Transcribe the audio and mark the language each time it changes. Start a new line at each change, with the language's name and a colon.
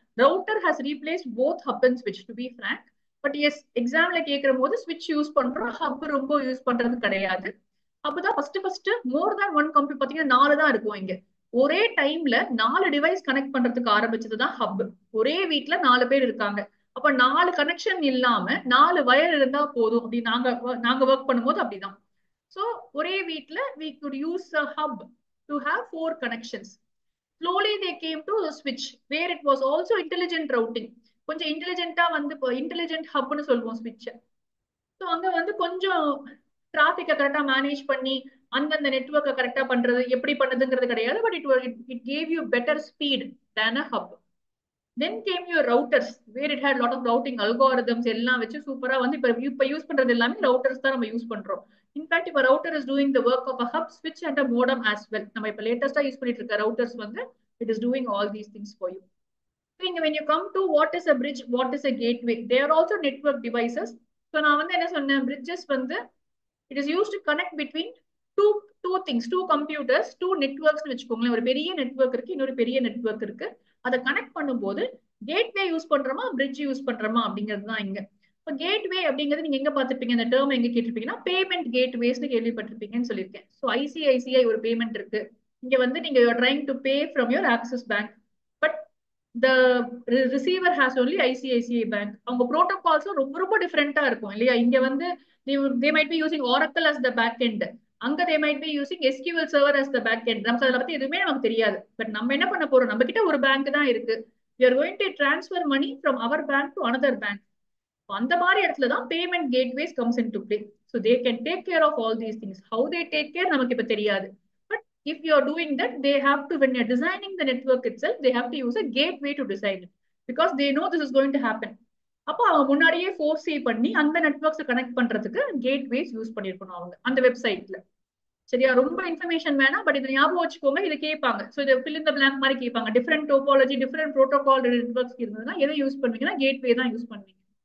English: Router has replaced both hub and ஸ்விட்ச் to be Frank.
Tamil: But S எக்ஸாம்ல கேட்கிற போது ஸ்விட்ச் யூஸ் பண்றோம், ஹப் ரொம்ப யூஸ் பண்றது கிடையாது. அப்பதான் ஃபர்ஸ்ட் மோர் தேன் ஒன் கம்ப்யூட்டர் பாத்தீங்கன்னா 4 தான் இருக்கும் இங்க. ஒரே டைம்ல 4 டிவைஸ் கனெக்ட் பண்றதுக்கு ஆரம்பிச்சதுதான் ஹப். ஒரே வீட்ல 4 பேர் இருக்காங்க, அப்ப 4 கனெக்ஷன் இல்லாம 4 வயர் இருந்தா போதும். அப்படி நாங்க ஒர்க் பண்ணும்போது அப்படிதான்.
English: So
Tamil: ஒரே வீட்ல
English: we could use a hub to have 4 connections. Slowly they came to a switch where it was also intelligent routing.
Tamil: கொஞ்சம் இன்டெலிஜென்ட்டா வந்து இப்போ இன்டெலிஜென்ட் ஹப்னு சொல்லுவோம் ஸ்விட்ச். ஸோ அங்க வந்து கொஞ்சம் டிராபிக்கை கரெக்டா மேனேஜ் பண்ணி அந்தந்த நெட்வொர்க்கை கரெக்டா பண்றது எப்படி பண்ணுதுங்கிறது கிடையாது.
English: But it gave you better speed than a hub. Then came your routers where it had lot of routing algorithms
Tamil: எல்லாம் வச்சு சூப்பரா வந்து இப்ப யூஸ் பண்றது எல்லாமே routers தான் நம்ம யூஸ் பண்றோம். இன்ஃபேக்ட் இப்ப
English: router is doing the work of a hub, switch and a modem as well.
Tamil: நம்ம இப்ப லேட்டஸ்டா யூஸ் பண்ணிட்டு இருக்க routers வந்து
English: it is doing all these things for you. So நீங்க when you come to what is a bridge, what is a gateway, they are also network devices. So
Tamil: நான் வந்து என்ன சொன்னேன்,
English: bridges வந்து it is used to connect between two things, two computers, two networks வச்சுக்கோங்களேன்.
Tamil: ஒரு பெரிய network இருக்கு, இன்னொரு பெரிய நெட்வொர்க் இருக்கு. அதை கனெக்ட் பண்ணும்போது கேட்வே யூஸ் பண்றோமா பிரிட்ஜ் யூஸ் பண்றோமா அப்படிங்கிறது தான் இங்க. இப்போ கேட்வே அப்படிங்கிறது நீங்க எங்க பார்த்திருப்பீங்க, இந்த டேர்ம் எங்க கேட்டிருப்பீங்கன்னா பேமெண்ட் கேட்வேஸ்னு கேள்விப்பட்டிருப்பீங்கன்னு சொல்லியிருக்கேன்.
English: so ICICI
Tamil: ஒரு பேமெண்ட் இருக்கு, இங்க வந்து நீங்க
English: Trying to pay from your Axis bank, but the receiver has only ICICI Bank.
Tamil: அவங்க ப்ரோட்டோகால்ஸும் ரொம்ப ரொம்ப டிஃப்ரெண்டா இருக்கும் இல்லையா. இங்க வந்து
English: they might be using Oracle as the back end, அங்க they might be using SQL server as the back end.
Tamil: நமக்கு அதை பத்தி எதுவுமே நமக்கு தெரியாது. பட் நம்ம என்ன பண்ண போறோம், நம்ம கிட்ட ஒரு பேங்க் தான் இருக்கு,
English: we are going to transfer money from our bank to another bank.
Tamil: அந்த மாதிரி இடத்துல தான் payment gateways
English: Comes in to play. So they can take care of all these things. How they take care
Tamil: நமக்கு இப்ப தெரியாது.
English: But if you are doing that, they have to, when you're designing the network itself, they have to use a gateway to design it, because they know this is going to happen.
Tamil: அப்போ அவங்க முன்னாடியே ஃபோர்ஸே பண்ணி அந்த networks connect பண்றதுக்கு gateways use பண்ணிருக்கணும் அவங்க அந்த வெப்சைட்ல. சரியா, ரொம்ப இன்ஃபர்மேஷன் வேணாம், பட் இதை ஞாபகம் வச்சுக்கோங்க. இது கேட்பாங்க, ஸோ இதை
English: fill in the blank
Tamil: மாதிரி கேட்பாங்க. Different topology, different protocol networks இருந்ததுன்னா எதை யூஸ் பண்ணுவீங்கன்னா கேட்வே தான் யூஸ் பண்ணுவீங்க.